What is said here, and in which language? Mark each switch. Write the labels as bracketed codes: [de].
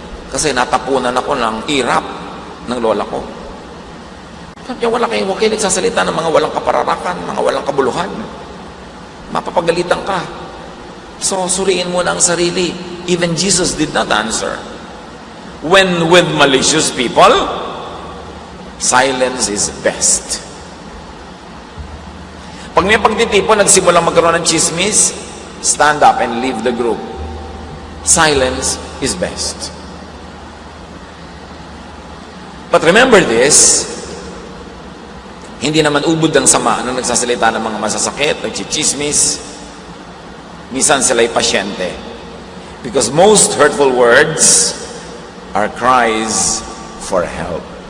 [tl] Kasi natapunan ako ng irap ng lola ko. Kaya huwag kayo nagsasalita ng mga walang kapararakan, mga walang kabuluhan. Mapapagalitan ka. So, suriin mo na ang sarili. [en] Even Jesus did not answer. When with malicious people, silence is best. [tl] Pag may pagtitipon, nagsimulang magkaroon ng chismis, [en] stand up and leave the group. Silence is best. But remember this, [tl] hindi naman ubod ang sama nung nagsasalita ng mga masasakit, nagchichismis. Minsan sila'y pasyente. [en] Because most hurtful words are cries for help.